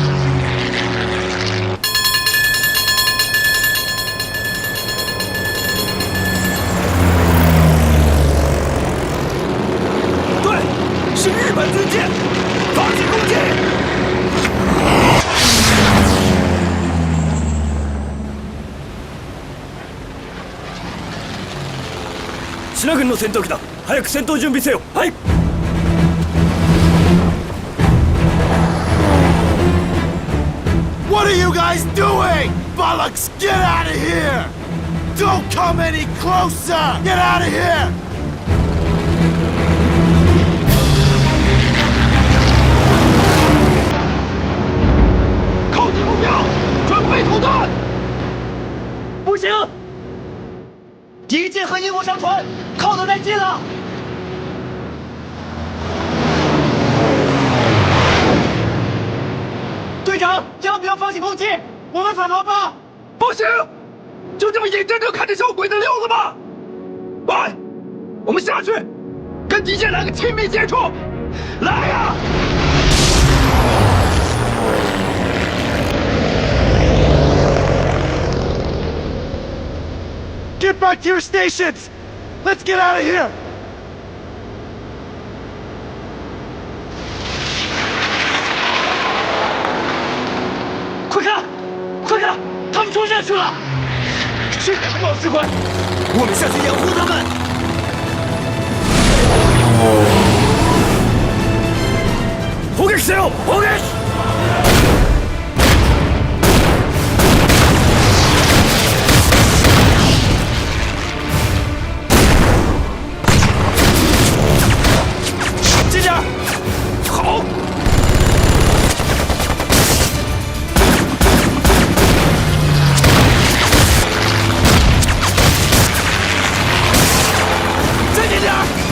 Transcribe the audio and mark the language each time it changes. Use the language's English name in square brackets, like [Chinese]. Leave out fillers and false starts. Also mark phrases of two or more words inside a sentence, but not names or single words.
[Chinese] 对，是日本军舰，发起攻击！ [Japanese] 品軍の戦闘機だ。早く戦闘準備せよ。はい。 [English] What are you guys doing? Bollocks, get out of here! Don't come any closer! Get out of here! [Chinese] 靠近目标，准备投弹！不行，敌舰和英国商船靠得太近了。队长，要不要放弃攻击？我们反逃吧！不行，就这么眼睁睁看着小鬼子溜了吗？快，我们下去，跟敌舰来个亲密接触！来呀！ [English] Get back to your stations! Let's get out of here! [Chinese] 快看，快看，他们冲下去了！是两个冒失官，我们下去掩护他们。 [Japanese] 砲撃せよ！砲撃！ [Chinese] 好！再近点儿！